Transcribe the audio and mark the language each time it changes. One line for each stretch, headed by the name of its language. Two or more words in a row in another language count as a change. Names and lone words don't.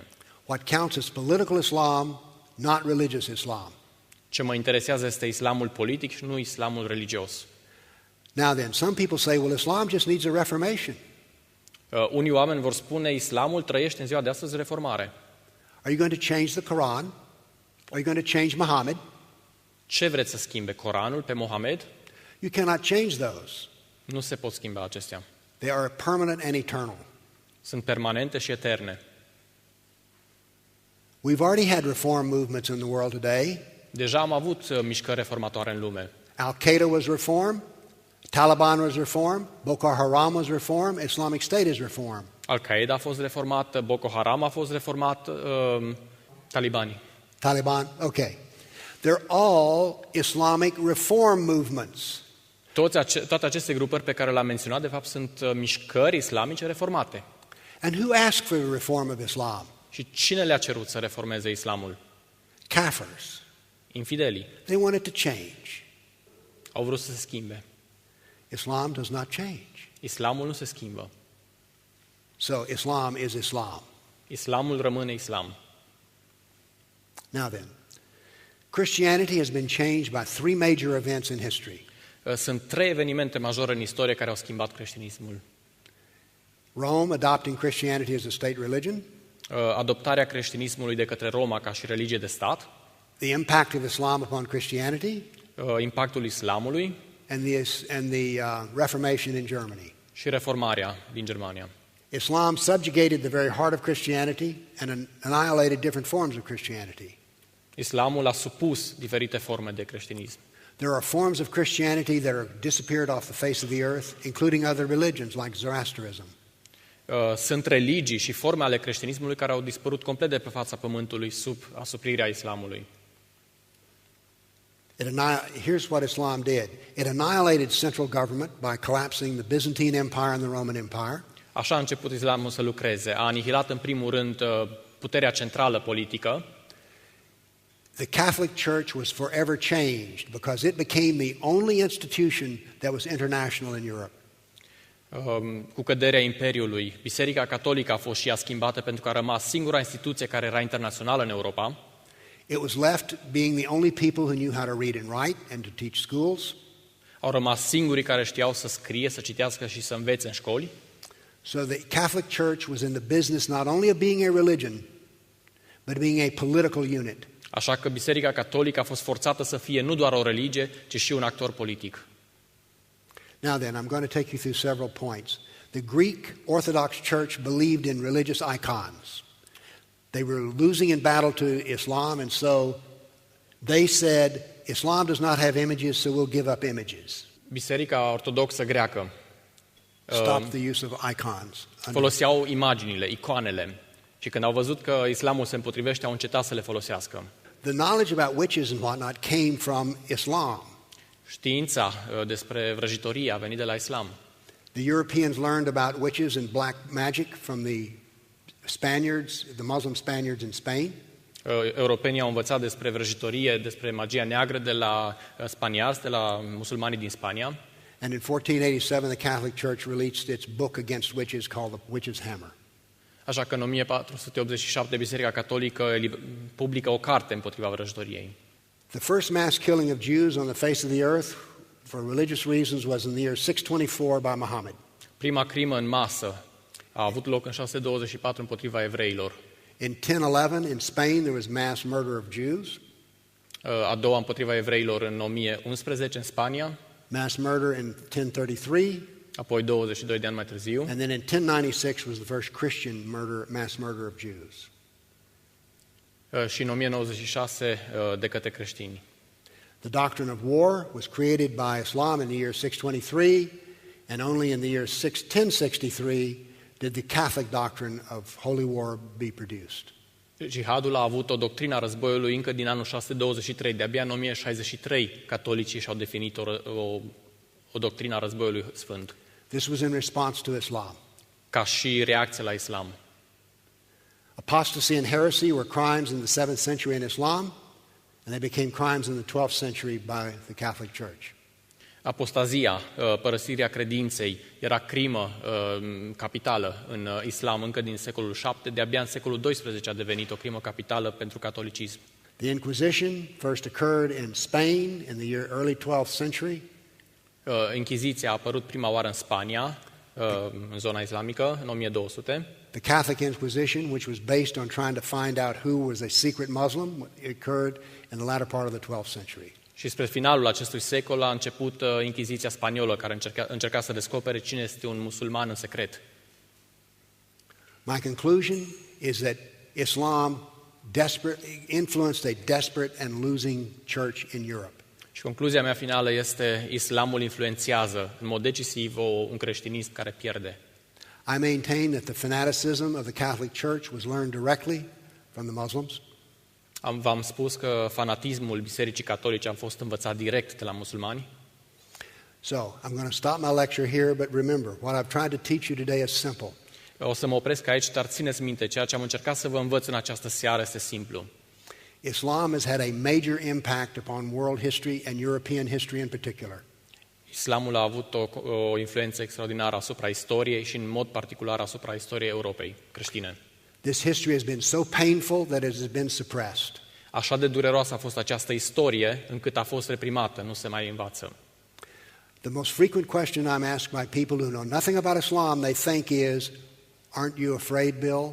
English: What counts is political Islam, not religious Islam.
Romanian: Ce mă interesează este islamul politic și nu islamul religios.
English: Now then, some people say, well, Islam just needs a reformation.
Romanian: Unii oameni vor spune, islamul trăiește în ziua de astăzi reformare.
English: Are you going to change the Quran? Are you going to change Muhammad?
Romanian: Ce vreți să schimbe? Coranul pe Mohamed?
English: You cannot change those.
Romanian: Nu se pot schimba acestea.
English: They are permanent and eternal.
Romanian: Sunt permanente și eterne.
English: We've already had reform movements in the world today.
Romanian: Deja am avut mișcări reformatoare în lume.
English: Al-Qaeda was reformed, Taliban was reformed, Boko Haram was reformed, Islamic State is reformed.
Romanian: Al-Qaeda a fost reformat, Boko Haram a fost reformat, talibanii.
English: Taliban, okay. They're all Islamic reform movements.
Romanian: Toate aceste grupări pe care le-am menționat, de fapt, sunt mișcări islamice reformate.
English: And who asked for the reform of Islam?
Romanian: Și cine le-a cerut să reformeze islamul?
English: Kafirs.
Romanian: Infidelii.
English: They wanted to change.
Romanian: Au vrut să se schimbe.
English: Islam does not change.
Romanian: Islamul nu se schimbă.
English: So Islam is Islam.
Romanian: Islamul rămâne islam.
English: Now then, Christianity has been changed by three major events in history.
Romanian: Sunt 3 evenimente majore în istorie care au schimbat creștinismul.
English: Rome adopting Christianity as a state religion,
Romanian: Adoptarea creștinismului de către Roma ca și religie de stat,
English: the impact of Islam upon Christianity,
Romanian: impactul islamului
English: and the Reformation in Germany.
Romanian: și reformarea din Germania.
English: Islam subjugated the very heart of Christianity and annihilated different forms of Christianity.
Romanian: Islamul a supus diferite forme de creștinism.
English: There are forms of Christianity that are disappeared off the face of the earth, including other religions like Zoroastrianism.
Romanian: Sunt religii și forme ale creștinismului care au dispărut complet de pe fața pământului sub asuprirea islamului.
English: Here's what Islam did. It annihilated central government by collapsing the Byzantine Empire and the Roman Empire.
Romanian: Așa a început islamul să lucreze. A anihilat în primul rând puterea centrală politică.
English: The Catholic Church was forever changed because it became the only institution that was international in Europe.
Romanian: Cu căderea Imperiului, Biserica Catolică a fost și ea schimbată pentru că a rămas singura instituție care era internațională în Europa.
English: It was left being the only people who knew how to read and write and to teach schools.
Romanian: Au rămas singurii care știau să scrie, să citească și să învețe în școli.
English: So the Catholic Church was in the business not only of being a religion, but being a political unit.
Romanian: Așa că Biserica Catolică a fost forțată să fie nu doar o religie, ci și un actor politic.
English: Now then, I'm going to take you through several points. The Greek Orthodox Church believed in religious icons. They were losing in battle to Islam, and so they said, Islam does not have images, so we'll give up images.
Romanian: Biserica Ortodoxă greacă
English: Stop the use of icons.
Romanian: foloseau imaginile, icoanele. Și când au văzut că islamul se împotrivește, au încetat să le folosească.
English: The knowledge about witches and whatnot came from Islam.
Romanian: Știința despre vrăjitorie a venit de la islam.
English: The Europeans learned about witches and black magic from the Spaniards, the Muslim Spaniards in Spain.
Romanian: Europenii au învățat despre vrăjitorie, despre magia neagră de la spaniarzi, de la musulmanii din Spania.
English: And in 1487 the Catholic Church released its book against witches called The Witch's Hammer.
Romanian: Așa că în 1487 Biserica Catolică publică o carte împotriva vrăjitoriei.
English: The first mass killing of Jews on the face of the earth for religious reasons was in the year 624 by Muhammad.
Romanian: Prima crimă în masă a avut loc în 624 împotriva evreilor.
English: In 1011 in Spain there was mass murder of Jews.
Romanian: A doua împotriva evreilor în 1011 în Spania.
English: Mass murder in 1033.
Romanian: Apoi 22 de ani mai târziu.
English: And then in 1096 was the first Christian mass murder of Jews.
Romanian: Și în 1096 de către creștini.
English: The doctrine of war was created by Islam in the year 623, and only in the year 1063 did the Catholic doctrine of holy war be produced.
Romanian: Jihadul a avut o doctrină a războiului încă din anul 623. De-abia în 1063 catolicii și-au definit o doctrină a războiului sfânt.
English: This was in response to Islam.
Romanian: Ca și reacție la islam.
English: Apostasy and heresy were crimes in the 7th century in Islam, and they became crimes in the 12th century by the Catholic Church.
Romanian: Apostazia, părăsirea credinței, era crimă capitală în islam încă din secolul VII, de-abia în secolul XII a devenit o crimă capitală pentru catolicism.
English: The Inquisition first occurred in Spain in the early 12th century.
Romanian: Inchiziția a apărut prima oară în Spania, în zona islamică, în 1200.
English: The Catholic Inquisition, which was based on trying to find out who was a secret Muslim, occurred in the latter part of the 12th century.
Romanian: Și spre finalul acestui secol a început Inchiziția spaniolă, care încerca să descopere cine este un musulman în secret.
English: My conclusion is that Islam influenced a desperate and losing church in Europe.
Romanian: Și concluzia mea finală este: islamul influențează în mod decisiv un creștinism care pierde.
English: I maintain that the fanaticism of the Catholic Church was learned directly from the Muslims.
Romanian: V-am spus că fanatismul Bisericii Catolice a fost învățat direct de la musulmani.
English: So, I'm going to stop my lecture here, but remember, what I've tried to teach you today is simple.
Romanian: O să mă opresc aici, dar țineți minte, ceea ce am încercat să vă învăț în această seară este simplu.
English: Islam has had a major impact upon world history and European history in particular.
Romanian: Islamul a avut o influență extraordinară asupra istoriei și în mod particular asupra istoriei Europei creștine.
English: This history has been so painful that it has been suppressed.
Romanian: Așa de dureroasă a fost această istorie, încât a fost reprimată, nu se mai învață.
English: The most frequent question I'm asked by people who know nothing about Islam, they think is, aren't you afraid, Bill?